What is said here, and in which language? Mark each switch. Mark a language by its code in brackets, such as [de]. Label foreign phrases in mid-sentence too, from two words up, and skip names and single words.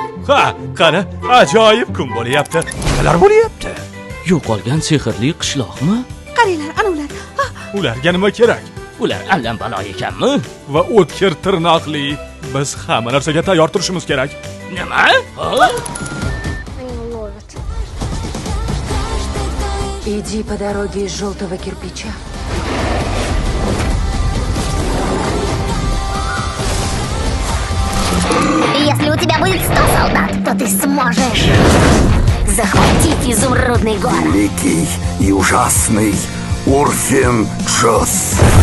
[uz] Ha, qani, ajoyib kun bo'lyapti. Nimalar bo'lyapti? Yo'qolgan sehrli qishloqmi? Qaranglar, ana ular. Ularga nima kerak? Ular allan balo ekanmi? Va o'tkir tirnoqli. Biz hamma narsaga tayyor turishimiz kerak. Nima? [ru] Иди по дороге из желтого кирпича. Если у тебя будет 100 солдат, то ты сможешь захватить изумрудный город. Великий и ужасный Урфин Джос.